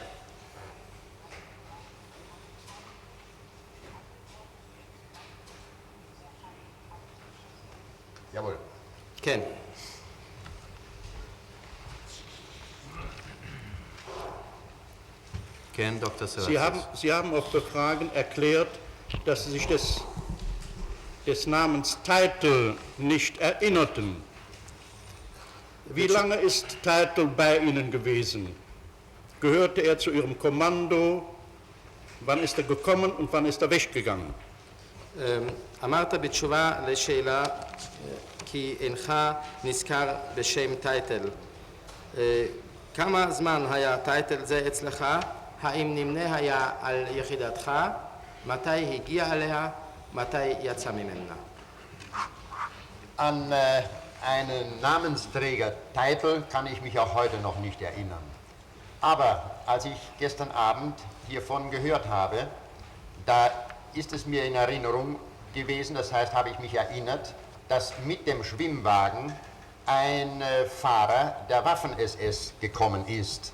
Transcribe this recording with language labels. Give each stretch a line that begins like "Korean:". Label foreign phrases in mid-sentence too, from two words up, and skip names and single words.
German: Jawohl.
Hebrew: כן. כן, דוקטור סלציוס.
German: Sie haben auf Befragen erklärt, dass Sie sich des Namens Teitel nicht erinnerten. Wie lange ist Teitel bei Ihnen gewesen? Gehörte er zu Ihrem Kommando? Wann ist er gekommen und wann ist er weggegangen?
Hebrew: אמרת בתשובה לשאלה כי אינך נזכר בשם טייטל. כמה זמן היה טייטל זה אצלך? האם נמנה היה על יחידתך? מתי הגיע אליה? מתי יצא ממנה?
German: An einen Namensträger Titel kann ich mich auch heute noch nicht erinnern. Aber als ich gestern Abend hiervon gehört habe, da ist es mir in Erinnerung gewesen, das heißt, habe ich mich erinnert, dass mit dem Schwimmwagen ein Fahrer der Waffen-SS gekommen ist.